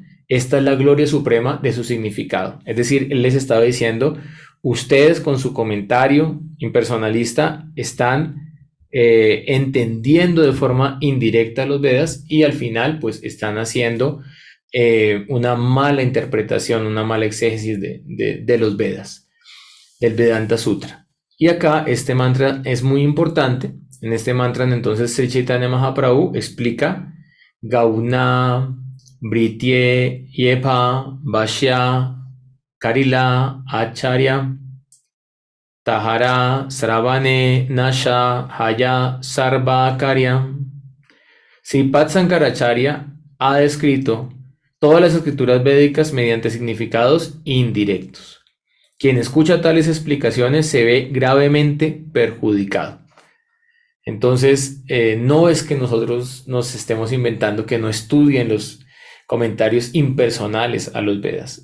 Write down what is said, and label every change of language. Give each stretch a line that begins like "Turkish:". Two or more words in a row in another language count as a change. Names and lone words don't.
Spanish: Esta es la gloria suprema de su significado. Es decir, él les estaba diciendo, ustedes con su comentario impersonalista están entendiendo de forma indirecta los Vedas y al final pues están haciendo una mala interpretación, una mala exégesis de los Vedas, del Vedanta Sutra. Y acá este mantra es muy importante. En este mantra entonces Sri Chaitanya Mahaprabhu explica
Bangla: গৌণ বৃত্ত্যে যেপা ভাষ্য করিলা আচার্য তাহার শ্রবণে নাশ হয় সর্ব কার্য.
Spanish: Sripad Sankaracharya ha descrito todas las escrituras védicas mediante significados indirectos. Quien escucha tales explicaciones se ve gravemente perjudicado. Entonces, no es que nosotros nos estemos inventando que no estudien los comentarios impersonales a los Vedas.